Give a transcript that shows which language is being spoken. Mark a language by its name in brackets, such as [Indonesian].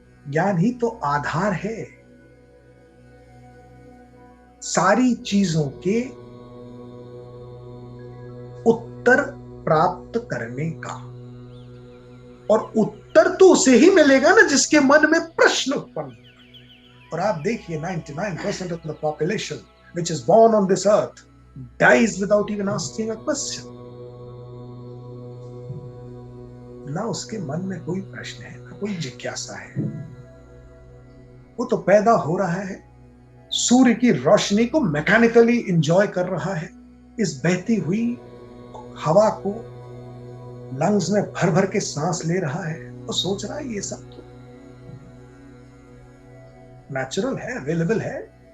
[Hindi] ज्ञान ही तो आधार है सारी चीजों के उत्तर प्राप्त करने का। और उत्तर तो उसे ही मिलेगा ना जिसके मन में प्रश्न उत्पन्न। और आप देखिए [English] 99% of the population which is born on this earth dies without even asking a question. [Hindi] ना उसके मन में कोई प्रश्न है, ना कोई जिज्ञासा है। वो तो पैदा हो रहा है, सूर्य की रोशनी को मैकेनिकली एंजॉय कर रहा है, इस बहती हुई हवा को लंग्स में भर भर के सांस ले रहा है, और सोच रहा है ये सब तो नेचुरल है, अवेलेबल है।